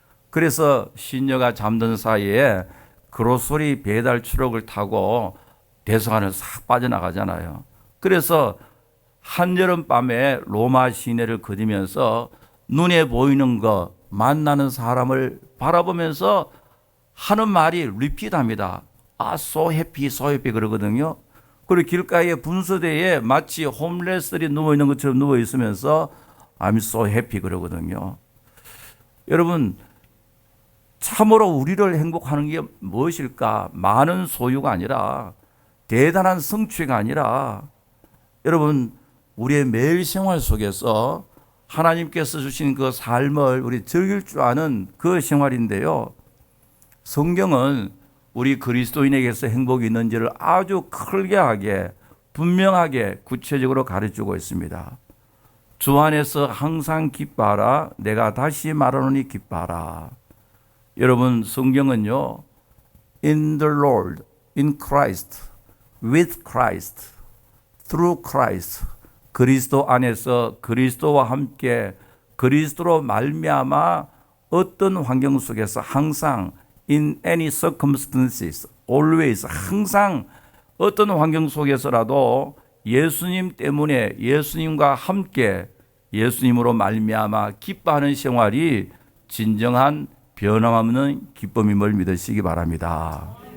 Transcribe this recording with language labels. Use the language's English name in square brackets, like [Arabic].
[Korean] 그래서 시녀가 잠든 사이에 그로소리 배달 트럭을 타고 대성안을 싹 빠져나가잖아요. 그래서 한여름 밤에 로마 시내를 거니면서 눈에 보이는 거 만나는 사람을 바라보면서 하는 말이 리피트합니다. [English] so happy, so happy [Korean] 그러거든요. 그리고 길가에 분수대에 마치 홈레스들이 누워있는 것처럼 누워있으면서 [English] I'm so happy [Korean] 그러거든요. 여러분 참으로 우리를 행복하는 게 무엇일까? 많은 소유가 아니라 대단한 성취가 아니라 여러분 우리의 매일 생활 속에서 하나님께서 주신 그 삶을 우리 즐길 줄 아는 그 생활인데요. 성경은 우리 그리스도인에게서 행복이 있는지를 아주 클리어하게 분명하게 구체적으로 가르치고 있습니다. 주 안에서 항상 기뻐하라. 내가 다시 말하노니 기뻐하라. 여러분 성경은요. [English] In the Lord, in Christ, with Christ, through Christ. [Korean] 그리스도 안에서 그리스도와 함께 그리스도로 말미암아 어떤 환경 속에서 항상 [English] in any circumstances, always [Korean] 항상 어떤 환경 속에서라도 예수님 때문에 예수님과 함께 예수님으로 말미암아 기뻐하는 생활이 진정한 변함없는 기쁨임을 믿으시기 바랍니다.